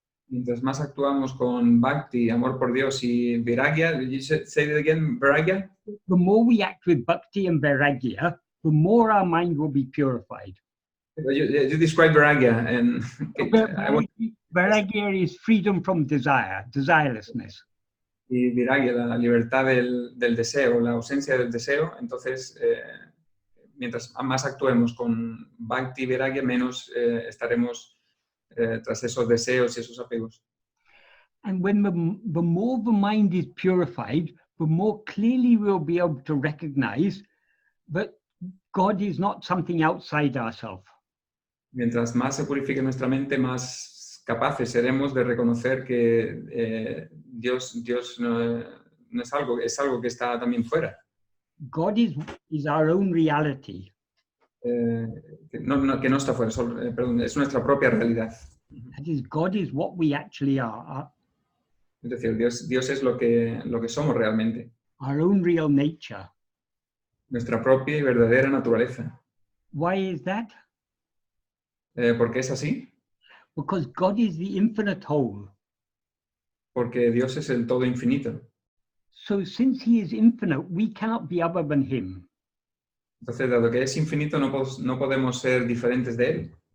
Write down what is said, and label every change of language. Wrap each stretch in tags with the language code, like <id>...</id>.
<es>Mientras más actuamos con bhakti, amor por Dios y vairagya,</es> <en>you say it again, vairagya? The more we act with bhakti and vairagya, the more our mind will be purified. You describe vairagya, and vairagya is freedom from desire, desirelessness.</en> <es>Y vairagya, la libertad del deseo, la ausencia del deseo. Entonces, mientras más actuemos con bhakti y vairagya, menos estaremos tras esos deseos y esos apegos.</es> <en>And when the more the mind is purified, the more clearly we'll be able to recognize that God is not something outside ourselves.</en> <es>Mientras más se purifique nuestra mente, más capaces seremos de reconocer que Dios no es algo, es algo que está también fuera.</es> <en>God is our own reality.</en> <es>Que no está fuera, perdón, es nuestra propia realidad.</es> <en>That is, God is what we actually are,</en> <es>Es decir, Dios es lo que somos realmente,</es> <en>our own real nature.</en> <es>nuestra propia y verdadera naturaleza.</es> <en>Why is that?</en> <es>¿Por qué es así?</es> <en>Because God is the infinite whole.</en> <es>Porque Dios es el todo infinito.</es> <en>So since he is infinite, we cannot be other than him.</en> <es>Entonces, dado que es infinito, no podemos ser diferentes de él.</es>